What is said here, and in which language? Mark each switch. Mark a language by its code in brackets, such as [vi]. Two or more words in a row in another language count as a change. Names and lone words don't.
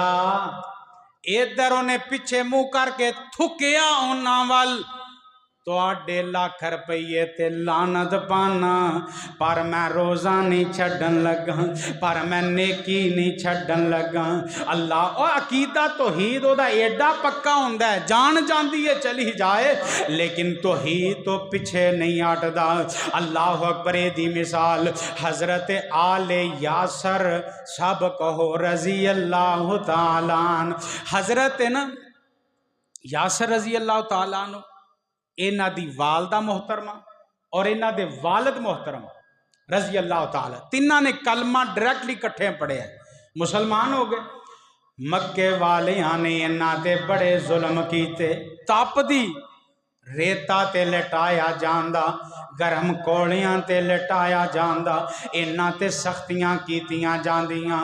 [pa] ادھر انہاں پچھے منہ کرکے تھکیا اونہاں ول، تہاڈے لکھ روپئے تے لعنت پانا، پر میں روزہ نہیں چھڈن لگا، پر میں نیکی نہیں چھڈن لگا. اللہ او عقیدہ توحید اوہدا ایڈا پکا ہوندا ہے، جان جاندی ہے چلی جائے لیکن توحید تو پچھے نہیں ہٹدا. [ar] الله أكبر. [pa] دی مثال حضرت آلِ یاسر، سب کہو [ar] رضي الله تعالى عنه. [pa] حضرت نا یاسر [ar] رضي الله تعالى عنه, [pa] انہاں دی والدہ محترمہ اور انہاں دے والد محترم [ar] رضي الله تعالى, [pa] تنہاں نے کلمہ ڈائریکٹلی اکٹھے پڑھیا، مسلمان ہو گئے. مکے والیاں نے انہاں تے بڑے ظلم کیتے، تپدی ریتا تے لٹایا جاندا، گرم کولیاں تے لٹایا جاندا، انہاں تے سختیاں کیتیاں جاندیاں.